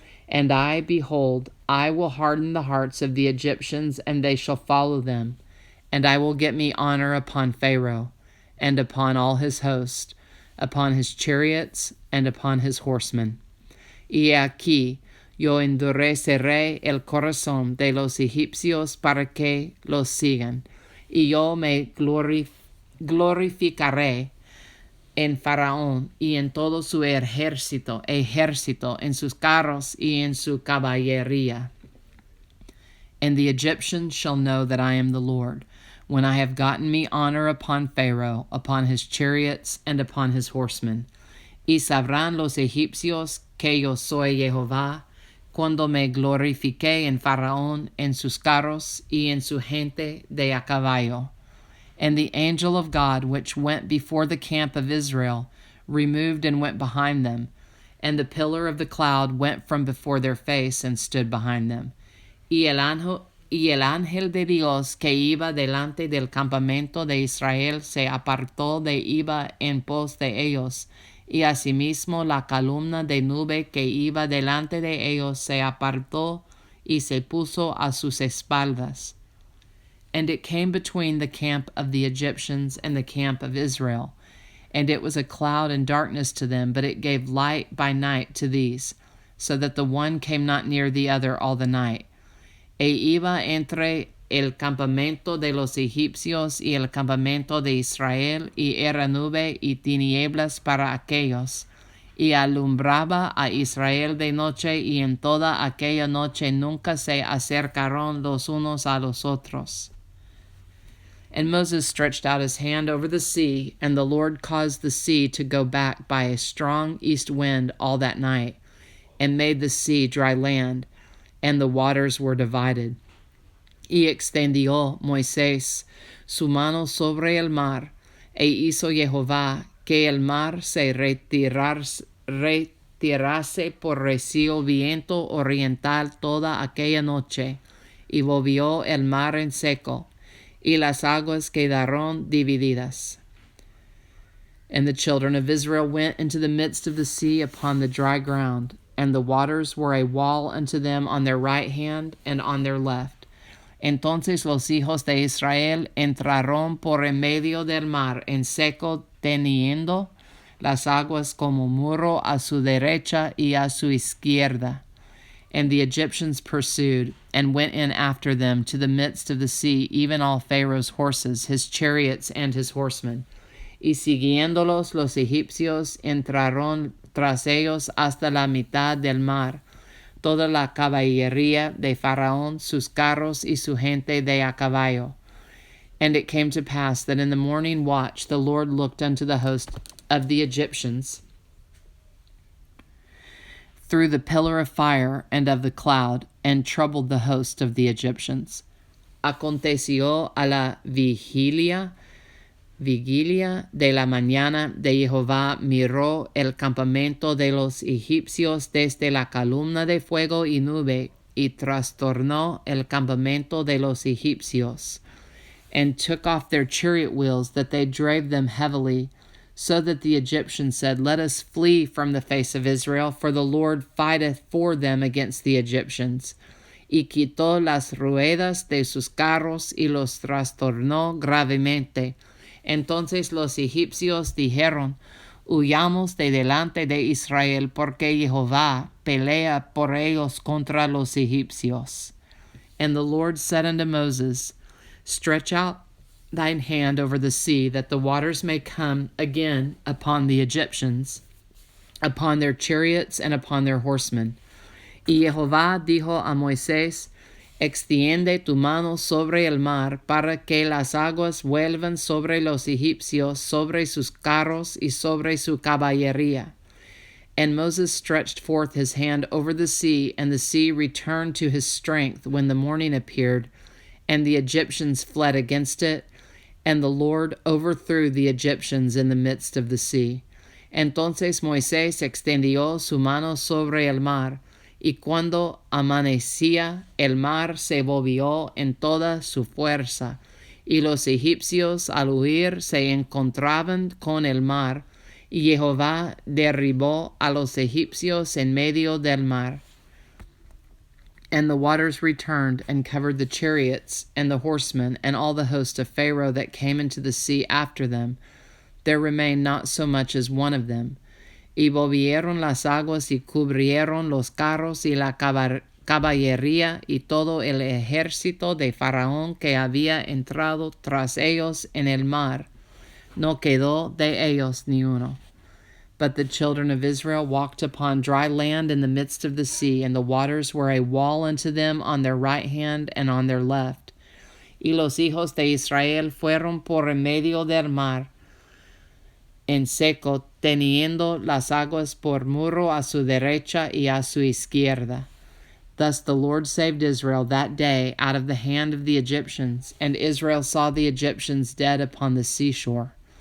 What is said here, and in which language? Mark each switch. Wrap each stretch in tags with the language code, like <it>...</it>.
<en>And I, behold, I will harden the hearts of the Egyptians, and they shall follow them. And I will get me honor upon Pharaoh, and upon all his host, upon his chariots, and upon his horsemen.</en> <es>Y aquí yo endureceré el corazón de los egipcios para que los sigan, y yo me glorificaré en Faraón y en todo su ejército, en sus carros y en su caballería.</es> <en>And the Egyptians shall know that I am the Lord, when I have gotten me honor upon Pharaoh, upon his chariots, and upon his horsemen.</en> <es>Y sabrán los egipcios que yo soy Jehová, cuando me glorifiqué en Faraón, en sus carros, y en su gente de a caballo.</es> <en>And the angel of God, which went before the camp of Israel, removed and went behind them. And the pillar of the cloud went from before their face and stood behind them.</en> <es>Y el ángel de Dios que iba delante del campamento de Israel se apartó de iba en pos de ellos. Y asimismo la columna de nube que iba delante de ellos se apartó y se puso a sus espaldas.</es> <en>And it came between the camp of the Egyptians and the camp of Israel. And it was a cloud and darkness to them, but it gave light by night to these, so that the one came not near the other all the night.</en> <es>E iba entre el campamento de los egipcios y el campamento de Israel, y era nube y tinieblas para aquellos. Y alumbraba a Israel de noche, y en toda aquella noche nunca se acercaron los unos a los otros.</es> <en>And Moses stretched out his hand over the sea, and the Lord caused the sea to go back by a strong east wind all that night, and made the sea dry land, and the waters were divided.</en> <es>Y extendió Moisés su mano sobre el mar, e hizo Jehová que el mar se retirase por recio viento oriental toda aquella noche, y volvió el mar en seco, y las aguas quedaron divididas.</es> <en>And the children of Israel went into the midst of the sea upon the dry ground, and the waters were a wall unto them on their right hand and on their left.</en> <es>Entonces los hijos de Israel entraron por en medio del mar en seco, teniendo las aguas como muro a su derecha y a su izquierda.</es> <en>And the Egyptians pursued, and went in after them to the midst of the sea, even all Pharaoh's horses, his chariots, and his horsemen.</en> <es>Y siguiéndolos los egipcios entraron tras ellos hasta la mitad del mar, toda la caballería de Faraón, sus carros y su gente de a caballo.</es> <en>And it came to pass that in the morning watch the Lord looked unto the host of the Egyptians through the pillar of fire and of the cloud, and troubled the host of the Egyptians.</en> <es>Aconteció a la vigilia de la mañana de Jehová miró el campamento de los egipcios desde la columna de fuego y nube, y trastornó el campamento de los egipcios,</es> <en>and took off their chariot wheels, that they drave them heavily, so that the Egyptians said, Let us flee from the face of Israel, for the Lord fighteth for them against the Egyptians.</en> <es>Y quitó las ruedas de sus carros y los trastornó gravemente. Entonces los egipcios dijeron, Huyamos de delante de Israel, porque Jehová pelea por ellos contra los egipcios.</es> <en>And the Lord said unto Moses, Stretch out thine hand over the sea, that the waters may come again upon the Egyptians, upon their chariots and upon their horsemen.</en> <es>Y Jehová dijo a Moisés, Extiende tu mano sobre el mar, para que las aguas vuelvan sobre los egipcios, sobre sus carros y sobre su caballería.</es> <en>And Moses stretched forth his hand over the sea, and the sea returned to his strength when the morning appeared, and the Egyptians fled against it, and the Lord overthrew the Egyptians in the midst of the sea.</en> <es>Entonces Moisés extendió su mano sobre el mar, y cuando amanecía el mar se volvió en toda su fuerza, y los egipcios al huir se encontraban con el mar, y Jehová derribó a los egipcios en medio del mar.</es> <en>And the waters returned and covered the chariots and the horsemen and all the host of Pharaoh that came into the sea after them, there remained not so much as one of them.</en> <es>Y volvieron las aguas y cubrieron los carros y la caballería y todo el ejército de Faraón que había entrado tras ellos en el mar. No quedó de ellos ni uno.</es> <en>But the children of Israel walked upon dry land in the midst of the sea, and the waters were a wall unto them on their right hand and on their left.</en> <es>Y los hijos de Israel fueron por en medio del mar en seco, teniendo las aguas por muro a su derecha y a su izquierda.</es> <en>Thus the Lord saved Israel that day out of the hand of the Egyptians, and Israel saw the Egyptians dead upon the seashore.</en>